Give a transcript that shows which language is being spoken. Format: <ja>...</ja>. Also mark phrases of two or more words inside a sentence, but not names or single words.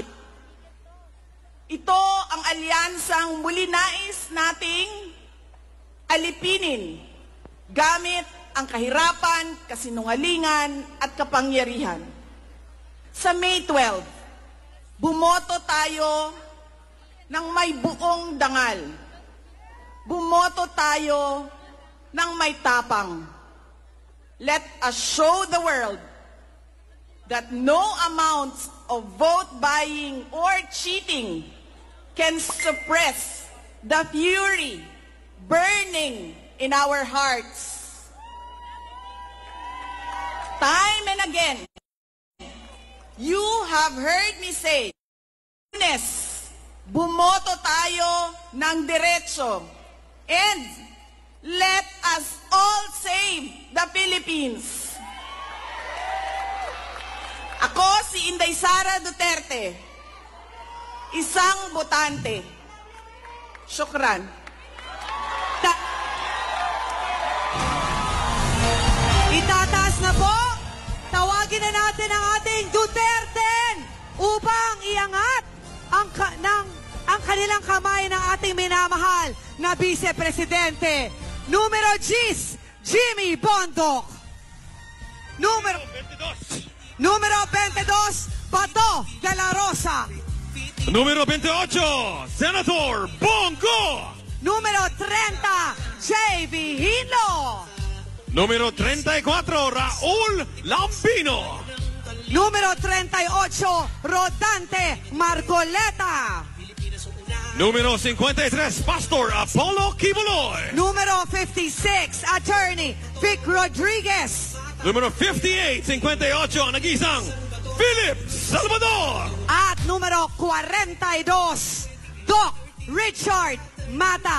<tl>Ito ang alyansang muli nais nating alipinin gamit ang kahirapan, kasinungalingan at kapangyarihan. Sa May 12, bumoto tayo ng may buong dangal. Bumoto tayo ng may tapang.</tl> <en>Let us show the world that no amounts of vote buying or cheating can suppress the fury burning in our hearts. Time and again, you have heard me say,</en> <tl>bumoto tayo ng diretso,</tl> <en>and let us all save the Philippines.</en> <tl>Ako si Inday Sara Duterte, isang botante. Syukran. Itataas na po. Tawagin na natin ang ating Duterte upang iangat ang kanilang kamay ng ating minamahal na Vice Presidente. Numero 10, Jimmy Bondoc. Numero 22, Bato de la Rosa. Número 28, Senator Bongo. Número 30, J.V. Hilo. Número 34, Raúl Lambino. Número 38, Rodante Marcoleta. Número 53, Pastor Apollo Kibuloy. Número 56, Attorney Vic Rodriguez. Número 58, 58, ang nag-isang Philip Salvador. At numero 42, Doc Richard Mata.</tl>